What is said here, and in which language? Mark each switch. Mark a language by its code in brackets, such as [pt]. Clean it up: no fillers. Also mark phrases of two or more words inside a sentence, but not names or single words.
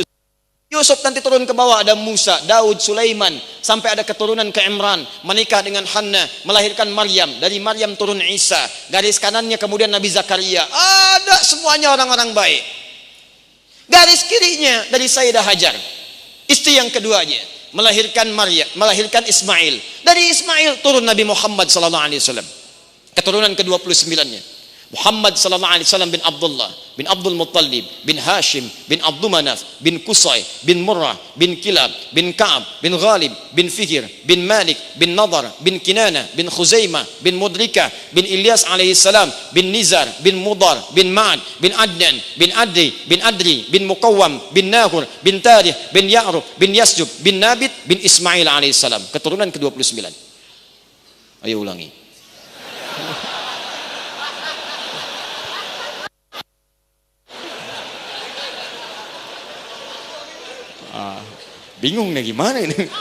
[id] Yusuf nanti turun ke bawah ada Musa, Daud, Sulaiman, sampai ada keturunan ke Imran, menikah dengan Hannah, melahirkan Maryam, dari Maryam turun Isa, garis kanannya kemudian Nabi Zakaria. Ada semuanya orang-orang baik. Garis kirinya dari Sayyidah Hajar, istri yang keduanya, melahirkan Maryam, melahirkan Ismail. Dari Ismail turun Nabi Muhammad [ar] صلى الله عليه وسلم. [id] Keturunan ke-29-nya. Muhammad [ar] صلى الله عليه وسلم [id] bin Abdullah bin Abdul Muttalib bin Hashim bin Abdul Manaf bin Qusay bin Murrah bin Kilab bin Ka'ab bin Ghalib bin Fihr bin Malik bin Nadar bin Kinana bin Khuzaimah bin Mudrika bin Ilyas [ar] عليه السلام [id] bin Nizar bin Mudar bin Ma'ad bin Adnan bin Adri bin Muqawwam bin Nahur bin Tarih bin Ya'rub bin Yasjub bin Nabit bin Ismail [ar] عليه السلام, [id] keturunan ke-29. Ayo ulangi. Bingung nih gimana ini.